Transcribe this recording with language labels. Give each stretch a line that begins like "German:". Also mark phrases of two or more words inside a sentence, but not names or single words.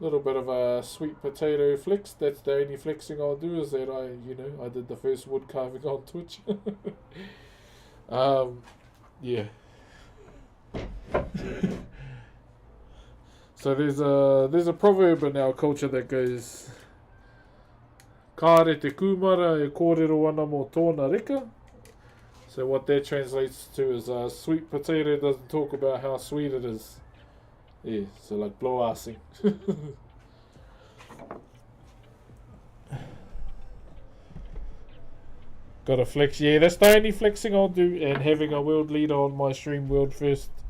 English: Little bit of a sweet potato flex. That's the only flexing I'll do, is that I did the first wood carving on Twitch. Yeah. So there's a proverb in our culture that goes,
Māori: "Kāre te kumara e kōrero ana mo tōna reka."
English: So what that translates to is, sweet potato doesn't talk about how sweet it is. Yeah, so like blow-assing. Gotta flex. Yeah, that's the only flexing I'll do, and having a world leader on my stream world first.